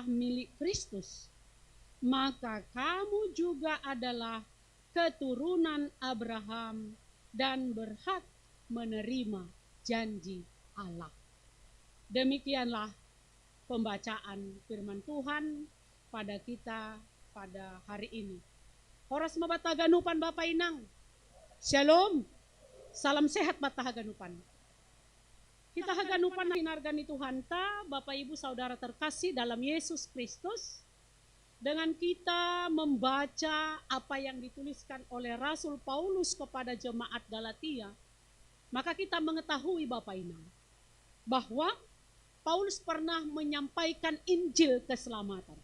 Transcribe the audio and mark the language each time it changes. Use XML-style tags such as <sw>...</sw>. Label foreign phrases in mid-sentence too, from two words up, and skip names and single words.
<id>milik Kristus, maka kamu juga adalah keturunan Abraham dan berhak menerima janji Allah. Demikianlah pembacaan firman Tuhan pada kita pada hari ini.</id> <bts>Horas mabataganupan Bapak Inang. Shalom.</bts> <id>Salam sehat batahaganupan.</id> <bts>Kita haganupan hinargani Tuhan ta,</bts> <id>Bapak Ibu Saudara terkasih dalam Yesus Kristus. Dengan kita membaca apa yang dituliskan oleh Rasul Paulus kepada jemaat Galatia, maka kita mengetahui Bapak Inang, bahwa Paulus pernah menyampaikan Injil keselamatan.</id>